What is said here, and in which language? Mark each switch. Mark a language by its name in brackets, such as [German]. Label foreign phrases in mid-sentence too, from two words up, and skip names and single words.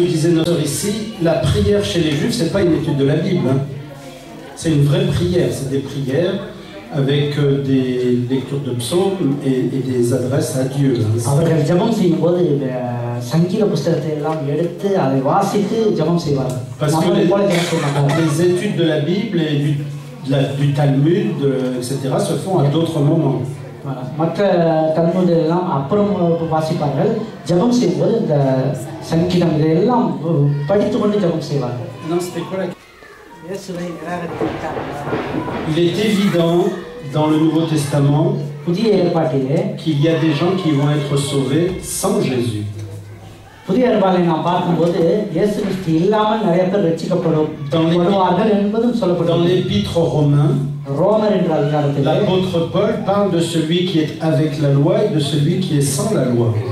[French] disait notre sœur ici, la prière chez les Juifs, c'est pas une étude de la Bible. Hein. C'est une vraie prière, c'est des prières. avec des lectures de psaumes et des adresses à Dieu. [Tamil] அவர்கள் ஜெபம் செய்யும்போது சங்கீத புத்தகத்தை எல்லாம் எடுத்து அதை வாசித்து ஜெபம் செய்வார்கள். [French] Parce que les études de la Bible et du Talmud, etc. se font à d'autres moments. [Tamil] மற்ற தல்முத் எல்லாம் அப்புறம் வாசிப்பார்கள். ஜெபம் செய்யும்போது இந்த சங்கீதம் இதெல்லாம் படித்துக்கொண்டு ஜெபம் செய்வார்கள். [French] Il est évident dans le Nouveau Testament qu'il y a des gens qui vont être sauvés sans Jésus. Dans l'épître aux Romains, l'apôtre Paul parle de celui qui est avec la loi et de celui qui est sans la loi.